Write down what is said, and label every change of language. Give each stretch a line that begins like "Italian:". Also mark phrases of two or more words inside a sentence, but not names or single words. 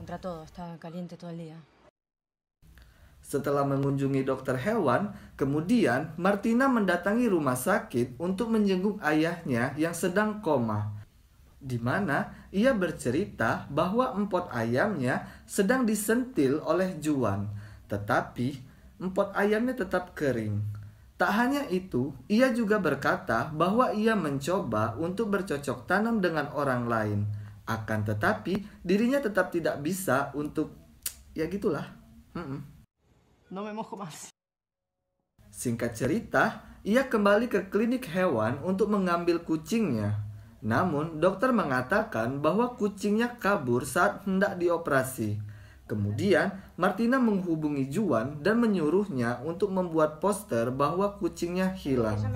Indonesian: Setelah mengunjungi dokter hewan, kemudian Martina mendatangi rumah sakit untuk menjenguk ayahnya yang sedang koma, di mana ia bercerita bahwa empot ayamnya sedang disentil oleh Juan, tetapi empot ayamnya tetap kering. Tak hanya itu, ia juga berkata bahwa ia mencoba untuk bercocok tanam dengan orang lain. Akan tetapi, dirinya tetap tidak bisa untuk, ya gitulah.
Spanish: No me mojo más.
Indonesian: Singkat cerita, ia kembali ke klinik hewan untuk mengambil kucingnya. Namun, dokter mengatakan bahwa kucingnya kabur saat hendak dioperasi. Kemudian, Martina menghubungi Juan dan menyuruhnya untuk membuat poster bahwa kucingnya hilang.